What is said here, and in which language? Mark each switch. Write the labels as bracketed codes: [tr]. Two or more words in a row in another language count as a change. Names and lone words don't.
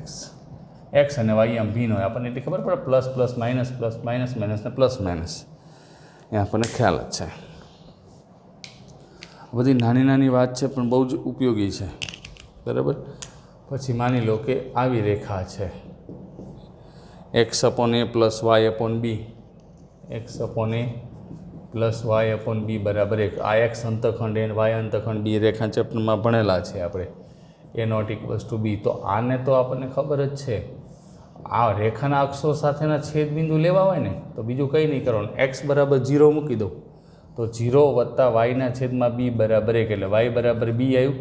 [gu] x અને y આમ ભિન્ન હોય, આપણને એટલી ખબર પડે, [en] plus plus minus plus minus minus [gu] ને [en] plus minus, [gu] એ આપણને ખ્યાલ જ છે. બધી નાની નાની વાત છે પણ બહુ જ ઉપયોગી છે, બરાબર. પછી માની લો કે આવી રેખા છે, [en] x upon a plus y upon b, x upon a plus y upon b बराबर 1। [gu] આ એક્સ અંતખંડ એ વાય અંતખંડ બી રેખા चैप्टરમાં ભણેલા છે આપણે, એ [en] not equals to b. [gu] તો આને તો આપણને ખબર જ છે, આ રેખાના અક્ષો સાથેના છેદબિંદુ લેવા હોય ને તો બીજું કંઈ નહીં કરવાનું, એક્સ બરાબર 0 મૂકી દો તો 0 વત્તા વાયના છેદમાં બી બરાબર 1, એટલે વાય બરાબર બી આવ્યું।